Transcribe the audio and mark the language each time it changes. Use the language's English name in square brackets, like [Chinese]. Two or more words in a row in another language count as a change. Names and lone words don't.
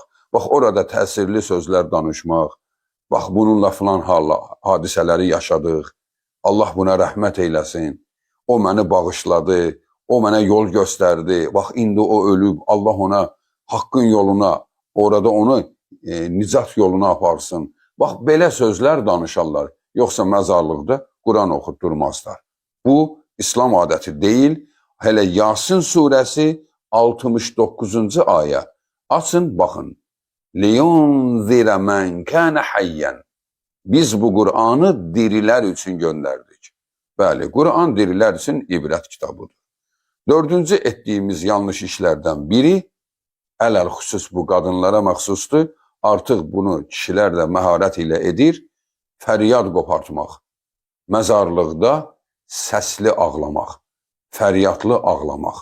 [Azerbaijani] Bax, orada təsirli sözlər danışmaq, bax, bununla filan hadisələri yaşadıq, Allah buna rəhmət eyləsin, o məni bağışladı, o mənə yol göstərdi, bax, indi o ölüb, Allah ona haqqın yoluna, orada onu nicat yoluna aparsın. Bax, belə sözlər danışarlar. Yoxsa məzarlıqda Quran oxutdurmazlar. Bu, İslam adəti deyil. Hələ Yasin surəsi 69-cu ayə. Açın, baxın. [Arabic] لِيُنْذِرَ مَنْ كَانَ حَيًّا. [Azerbaijani] Biz bu Qur'anı dirilər üçün göndərdik. Bəli, Qur'an dirilər üçün ibrət kitabıdır. Dördüncü etdiyimiz yanlış işlərdən biri, [Arabic] على الخصوص [Azerbaijani] bu qadınlara məxsusdur, artıq bunu kişilər də məharət ilə edir, fəryad qopartmaq, məzarlıqda səsli ağlamaq, fəryadlı ağlamaq.